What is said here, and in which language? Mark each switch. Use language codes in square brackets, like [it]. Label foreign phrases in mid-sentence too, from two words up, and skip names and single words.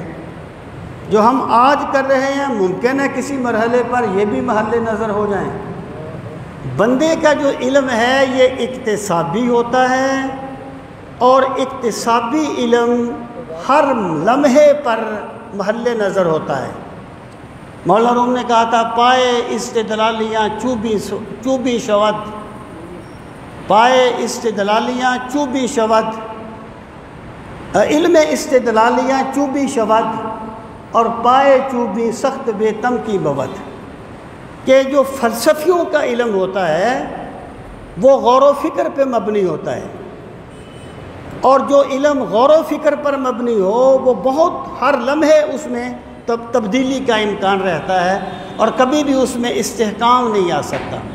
[ur] جو ہم آج کر رہے ہیں ممکن ہے کسی مرحلے پر یہ بھی محل نظر ہو جائیں۔ بندے کا جو علم ہے یہ اکتسابی ہوتا ہے، اور اکتسابی علم ہر لمحے پر محل نظر ہوتا ہے۔ مولانا روم نے کہا تھا [fa] پائے استدلالیاں چوبی شود، پائے استدلالیاں چوبی شود، علم استدلالیاں چوبی شود، [ur] اور [fa] پائے چوبی سخت بے تم کی بود، [ur] کہ جو فلسفیوں کا علم ہوتا ہے وہ غور و فکر پہ مبنی ہوتا ہے، اور جو علم غور و فکر پر مبنی ہو وہ بہت ہر لمحے اس میں تبدیلی کا امکان رہتا ہے، اور کبھی بھی اس میں استحکام نہیں آ سکتا۔